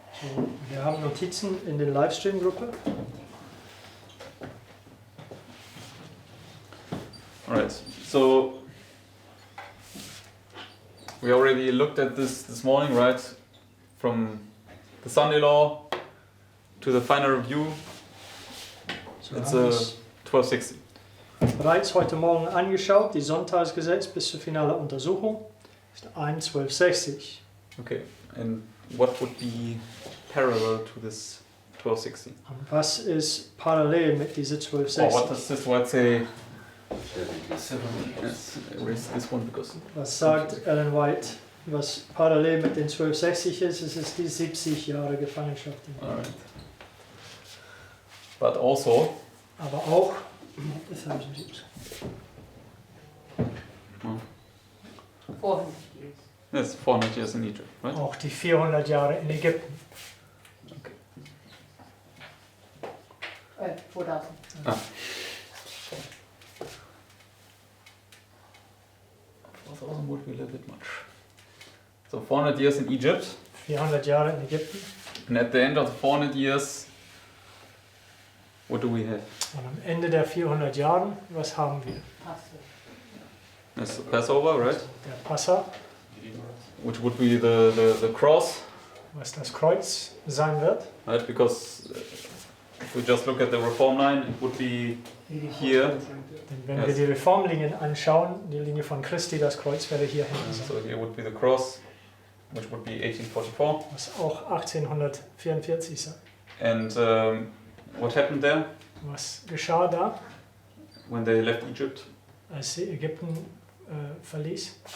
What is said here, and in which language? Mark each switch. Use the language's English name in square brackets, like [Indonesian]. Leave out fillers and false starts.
[German] So, wir haben Notizen in der Livestream-Gruppe. [English] Alright, so we already looked at this morning, right? From the Sunday law to the final review. So it's [German] haben wir 1260. bereits heute Morgen angeschaut, die Sonntagsgesetz bis zur finalen Untersuchung ist 1,1260. [English] Okay, and what would be parallel to this 1260? [German] Und was ist parallel mit dieser 1260? [English] What does this word say? Yes, erase this one because. [German] Was sagt Ellen White, was parallel mit den 1260 ist? Es ist die 70 Jahre Gefangenschaft. [English] Alright. But also. [German] Aber auch. Das habe ich nicht. [English] 400 years. Yes, 400 years in Egypt, right? [German] Auch die 400 Jahre in Ägypten. [English] Okay. 4000. Ah. 4,000 would be a little bit much. So 400 years in Egypt. [German] 400 Jahre in Ägypten. [English] And at the end of the 400 years, what do we have? [German] Und am Ende der 400 Jahre, was haben wir? [English] That's the Passover, right? [German] Der Passa, [English] Which would be the cross, [German] was das Kreuz sein wird. [English] right? Because if we just look at the reform line, it would be here. [German] Denn wenn wir die Reformlinien anschauen, die Linie von Christi, das Kreuz wäre hier hinten sein. [English] So here would be the cross, which would be 1844. [German] Was auch 1844 sein. [English] And what happened there [German] Was geschah da, [English] when they left Egypt? [German] als sie Ägypten verließ?